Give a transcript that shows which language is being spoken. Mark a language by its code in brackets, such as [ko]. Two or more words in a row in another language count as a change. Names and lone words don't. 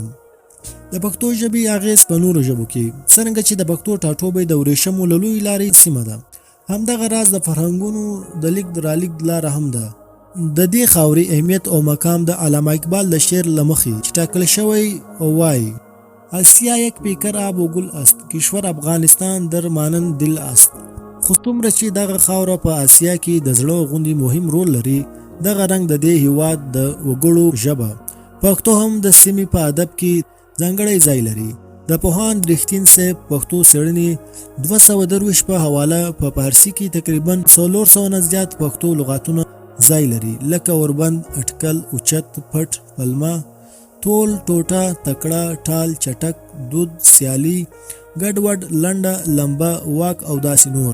[ps] د پښتو ژبې اغیز په نورو ژبو کې څرنګه چې د پښتو ټاټوبی د ورېښمو له لویې لارې سیمه ده همدغه راز د فرهنګونو د لیک رالېږد لاره هم ده. د دې خاورې اهمیت او مقام د علامه اقبال د شعر له مخې چې ټاکل شوی او وایي [fa] آسیا یک پیکر آب و گل است کشور افغانستان در مانند دل است. [ps] خو څومره چې دغه خاوره په آسیا کې د زړه غوندې مهم رول لري دغه رنګ د دې هیواد د وګړو ژبه پښتو هم د سیمې په ادب کې ځانګړی ځای لري. د پوهاند رښتین صاحب پښتو څېړنې 223 په حواله په فارسي کې تقریبا 400 نه زیات پښتو لغاتونه ځای لري لکه اوربند، اټکل، اوچت، پټ، پلمه، ټول، ټوټه، تکړه، ټال، چټک، دود، سیالي، ګډوډ، لنډه، لمبه، واک او داسې نور.